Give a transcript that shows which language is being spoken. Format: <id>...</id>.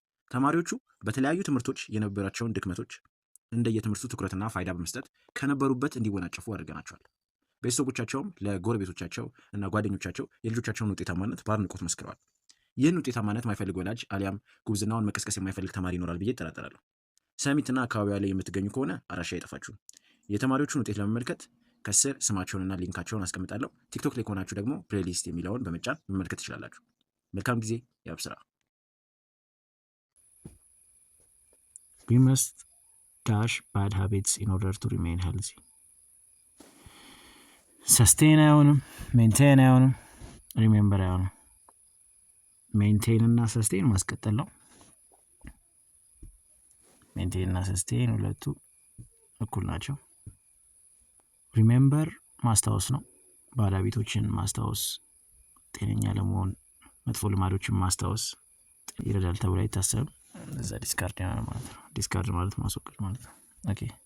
<am>ተማሪዎቹ በተለያዩ ትምህርቶች የነበራቸውን ድክመቶች እንደየትምህርቱ ትኩረትና ፋይዳ በመስጠት ከነበሩበት እንዲወናጨፉ አድርገናቸዋል። ቤተሰቦቻቸውም ለጎረቤቶቻቸው እና ጓደኞቻቸው የልጆቻቸውን ውጤታማነት በአድናቆት መስክረዋል። ይህን ውጤታማነት የማይፈልግ ወላጅ አሊያም ጉብዝናውን መቀስቀስ የማይፈልግ ተማሪ ይኖራል ብዬ እጠራጠራለሁ። ሰሚትና አካባቢዋ ላይ የምትገኙ ከሆነ አድራሻ አይጠፋችሁም። የተማሪዎቹን ውጤት ለመመልከት ከስር ስማቸውንና ሊንካቸውን አስቀምጣለሁ። ቲክቶክ ላይ ከሆናችሁ ደግሞ ፕሌሊስት የሚለውን በመጫን መመልከት ትችላላችሁ። መልካም ጊዜ። ያብስራ።</am> <en>We must dash bad habits in order to remain healthy.</en> <am>sustain አይሆንም፣ ሜንቴን አይሆንም፣ ሪሜምበር አይሆንም። ሜንቴን እና ሰስቴን ማስቀጠል ነው። ሜንቴን እና ሰስቴን ሁለቱ እኩል ናቸው። ሪሜምበር ማስታወስ ነው። ባድ ሃቢቶችን ማስታወስ ጤነኛ ለመሆን መጥፎ ልማዶችን ማስታወስ ይረዳል ተብሎ አይታሰብም። እዛ ዲስካርድ ማለት ነው። ዲስካርድ ማለት ማስወገድ ማለት ነው። ኦኬ</am>